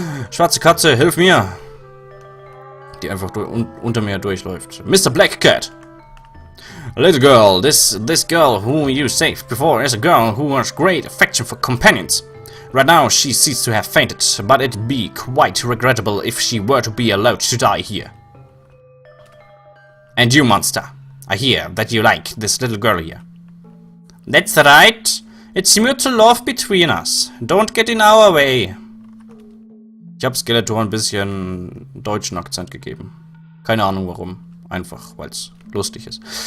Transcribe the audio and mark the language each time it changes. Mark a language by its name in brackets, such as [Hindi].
[German] Schwarze Katze, hilf mir! Die einfach unter mir durchläuft. [English] Mr. Black Cat! Little girl, this girl whom you saved before is a girl who has great affection for companions. Right now she seems to have fainted, but it'd be quite regrettable if she were to be allowed to die here. And you, monster, I hear that you like this little girl here. That's right. It's mutual love between us. Don't get in our way. [German] Ich habe Skeletor ein bisschen deutschen Akzent gegeben. Keine Ahnung warum. Einfach, weil es lustig ist.